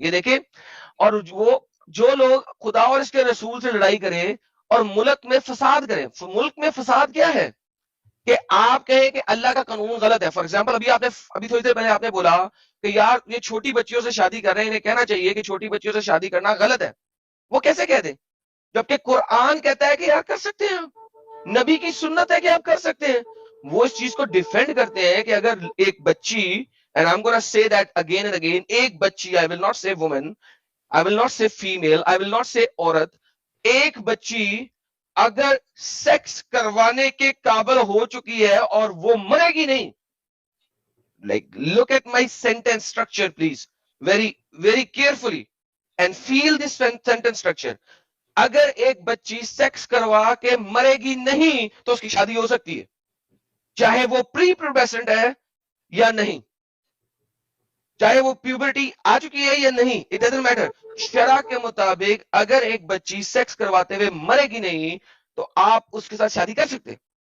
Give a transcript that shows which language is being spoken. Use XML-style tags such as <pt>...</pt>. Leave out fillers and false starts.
<ur>یہ دیکھیں, اور وہ جو لوگ خدا اور اس کے رسول سے لڑائی کریں اور ملک میں فساد کریں, ملک میں فساد کیا ہے کہ آپ کہیں کہ اللہ کا قانون غلط ہے.</ur> <en>for example</en> <ur>ابھی تھوڑی دیر پہلے آپ نے بولا کہ یار یہ چھوٹی بچیوں سے شادی کر رہے ہیں, انہیں کہنا چاہیے کہ چھوٹی بچیوں سے شادی کرنا غلط ہے. وہ کیسے کہہ دیں جبکہ قرآن کہتا ہے کہ یار کر سکتے ہیں, نبی کی سنت ہے کہ آپ کر سکتے ہیں. وہ اس چیز کو ڈیفینڈ کرتے ہیں کہ اگر ایک بچی,</ur> <en>and I'm gonna say that again and again,</en> <ur>ایک بچی,</ur> <en>I will not say woman, I will not say female, I will not say عورت,</en> <ur>ایک بچی اگر سیکس کروانے کے قابل ہو چکی ہے اور وہ مرے گی نہیں,</ur> <en>like look at my sentence structure please, very carefully and feel this sentence structure.</en> <ur>اگر ایک بچی سیکس کروا کے مرے گی نہیں تو اس کی شادی ہو سکتی ہے, چاہے وہ پری پیوبرسنٹ ہے یا نہیں, چاہے وہ پیوبرٹی آ چکی ہے یا نہیں,</ur> <en>It doesn't matter.</en> <ur>شرع کے مطابق اگر ایک بچی سیکس کرواتے ہوئے مرے گی نہیں تو آپ اس کے ساتھ شادی کر سکتے.</ur>